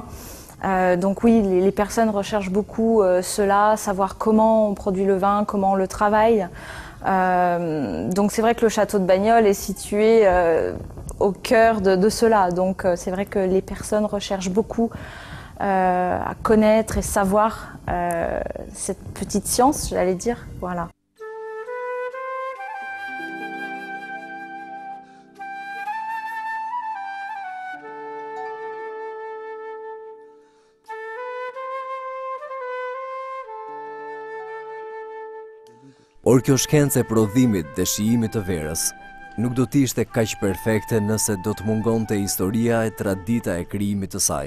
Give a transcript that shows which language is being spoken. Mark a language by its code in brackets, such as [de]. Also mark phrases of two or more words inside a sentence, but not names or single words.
[fr] Donc oui, les personnes recherchent beaucoup cela, savoir comment on produit le vin, comment on le travaille. Donc c'est vrai que le château de Bagnoles est situé au cœur de cela. Donc c'est vrai que les personnes recherchent beaucoup à connaître et savoir cette petite science, j'allais dire. Voilà. [sq] Por kjo shkencë e prodhimit dhe shijimit të verës nuk do t'ishte kaq perfekte nëse do të mungonte historia e tradita e krijimit të saj.